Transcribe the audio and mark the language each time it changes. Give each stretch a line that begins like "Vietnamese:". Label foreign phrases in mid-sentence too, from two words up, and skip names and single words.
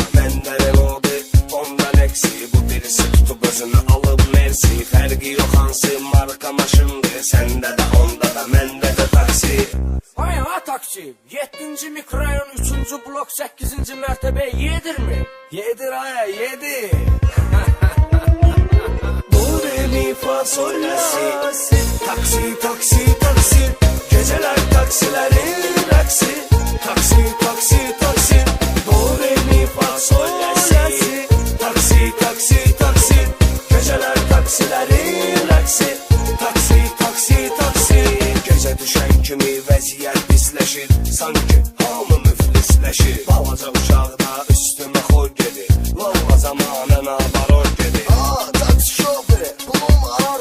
Azerbaijani: Məndən odur, ondan eksi. Bu birisi tutub özünü alıb mersi. Fərqi yox hansı marka maşındır. Səndə də, onda da, məndə də taksi. Ay ha taksi, 7-ci mikrorayon 3-cü blok 8-ci mərtəbəyə yedirmi? Yedir aya, yedir. Do, re, mi, fa, sol, la, si. Taksi, taksi, taksi.
Turkish: Geceler taksilerin rəqsi.
Azerbaijani: Taksi, taksi, taksi. Do, re, mi, fa, sol, la, si. Taksi, taksi, taksi.
Turkish: Geceler taksilerin rəqsi.
Azerbaijani: Taksi, taksi, taksi. Gecə düşən kimi vəziyyət pisləşir. Sanki hamı müflisləşir. Balaca uşaqda üstümə xoy gedir. Lalla zamanına baror gedir. Aa, taksi şoförü, pulum var.